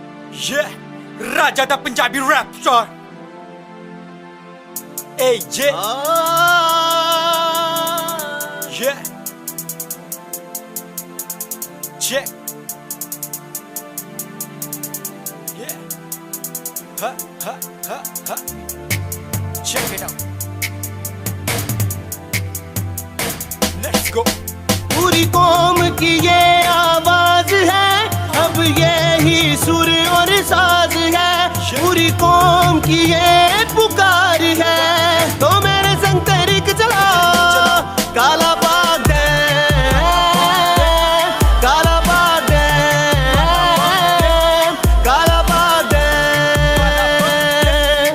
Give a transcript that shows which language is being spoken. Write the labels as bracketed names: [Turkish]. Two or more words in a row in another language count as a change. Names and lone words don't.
[English] Yeah, [Punjabi] ਰਾਜਾ ਦਾ ਪੰਜਾਬੀ ਰੈਪ ਸਟਾਰ। [English] Hey, yeah. Yeah. Check. Yeah. Ha, ha, ha, ha. Check it out. Let's go. [Urdu] پوری قوم کی یہ آواز ہے، اب یہ ہی سر اور ساز ہے. پوری قوم کی یہ پکار ہے، تو میرے سنگ تحریک چلاؤ. کالا باغ ہے، کالا باغ ہے، کالا باغ ہے.